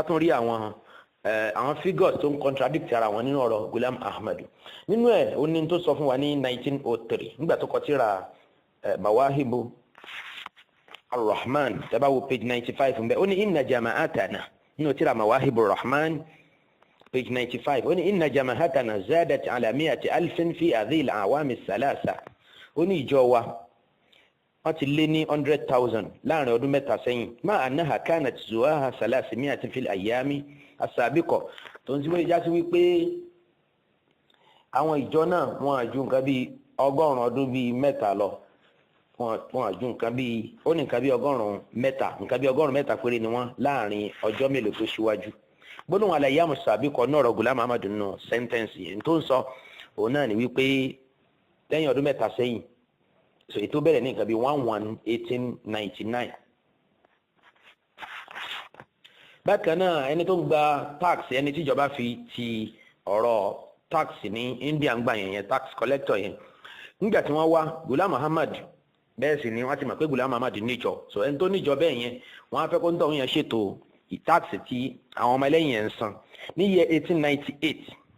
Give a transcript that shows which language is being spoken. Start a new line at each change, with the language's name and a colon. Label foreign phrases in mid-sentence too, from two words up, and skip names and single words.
Yoruba: tún rí àwọn figures tó ń contradict ara wọn nínú ọ̀rọ̀ Ghulam Ahmad nínú ẹ̀ ó ní tó sọ fún wa ní 1903 nígbà tó kọ tírà Mawahibu Ar-Rahman tẹ́ bá wo page 95 ń bẹ ó ní
Arabic: إن جماعتنا
Yoruba: nínú tírà Mawahibu Ar-Rahman page 95 ó ní
Arabic: إن جماعتنا زادت على 100,000 في هذه الأعوام الثلاثة
Yoruba: ó ní ìjọ wa wọ́n ti lé ní 100,000 láàrin ọdún mẹ́ta sẹ́yìn máa
Arabic: أنها كانت زهاء 300 في الأيام السابقة
Yoruba: tó ń tí wọ́n já sí wípé àwọn ìjọ náà wọ́n àjú nǹkan bíi 100 ọdún bíi mẹ́ta lọ wọ́n àjú nǹkan bíi ó ní nǹkan bíi 100 mẹ́ta nǹkan bíi 100 mẹ́ta péré ni wọ́n láàrin ọjọ́ mélòó tó ṣíwájú gbóná
Arabic: الأيام السابقة
Yoruba: náà ọ̀rọ̀ Ghulam Ahmad nínú sẹ́ńtẹ́ǹsì yẹn tó ń sọ òun náà ni wípé lẹ́yìn ọdún mẹ́ta sẹ́yìn so ètò bẹ̀rẹ̀ ní nǹkan bíi 11/1899. bákan náà ẹni tó ń gba tax ẹni tíjọba fi ti ọ̀rọ̀ tax ní India ń gbà yẹn
English: tax collector
Yoruba: yẹn nígbà tí wọ́n wá Ghulam Ahmad bẹ́ẹ̀ sì ni wọ́n ti mọ̀ pé Ghulam Ahmad níjọ so ẹni tó níjọ bẹ́ẹ̀ yẹn wọ́n á fẹ́ kó ń tọ̀hún yẹn ṣètò tax tí àwọn ọmọ ẹlẹ́yìn yẹn ń san ní year 1898